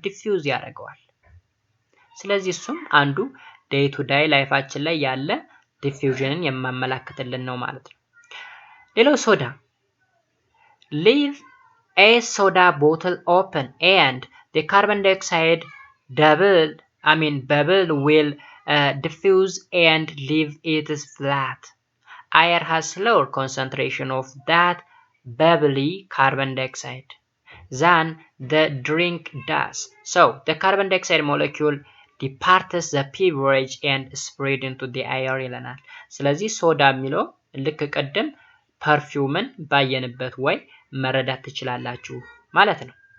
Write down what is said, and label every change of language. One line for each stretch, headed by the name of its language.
Amharic: ዲፊውዝ ያደርገዋል። ስለዚህ እሱም አንዱ ዴይ ቱ ዴይ ላይፋችን ላይ ያለ ዲፊውዥንን የማመላክትልን ነው ማለት ነው። ሌላው ሶዳ
English: leave a soda bottle open and the carbon dioxide bubble will diffuse and leave it flat. Air has lower concentration of that bubbly carbon dioxide than the drink does. So the carbon dioxide molecule departs the beverage and spread into the air
Amharic: ይለናል። ስለዚህ ሶዳ የሚለው ልክ ቀደም ፐርፊውምን ባየንበት ወይ መረዳት ትችላላችሁ ማለት ነው።